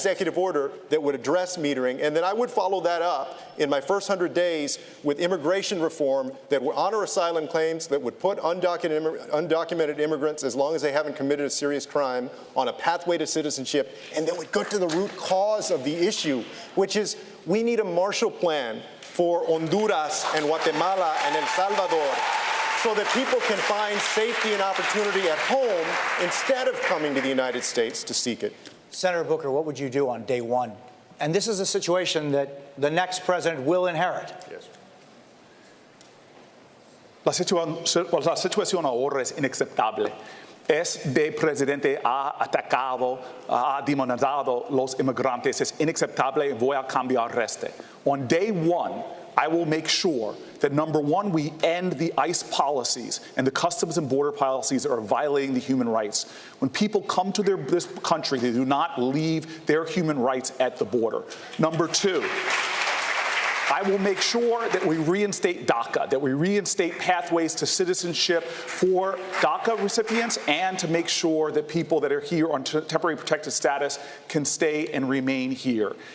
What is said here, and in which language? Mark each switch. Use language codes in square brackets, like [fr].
[en] executive order that would address metering, and then I would follow that up in my first 100 days with immigration reform that would honor asylum claims, that would put undocumented immigrants, as long as they haven't committed a serious crime, on a pathway to citizenship, and then would go to the root cause of the issue, which is we need a Marshall Plan for Honduras and Guatemala and El Salvador, so that people can find safety and opportunity at home instead of coming to the United States to seek it. Senator Booker, what would you do on day one? And this is a situation that the next president will inherit. Yes. [es] La situación ahora es inaceptable. Este presidente ha atacado, ha demonizado los inmigrantes. Es inaceptable y voy a cambiar este. [en] On day one, I will make sure that, number one, we end the ICE policies and the customs and border policies that are violating the human rights. When people come to this country, they do not leave their human rights at the border. Number two, I will make sure that we reinstate DACA, that we reinstate pathways to citizenship for DACA recipients, and to make sure that people that are here on temporary protected status can stay and remain here.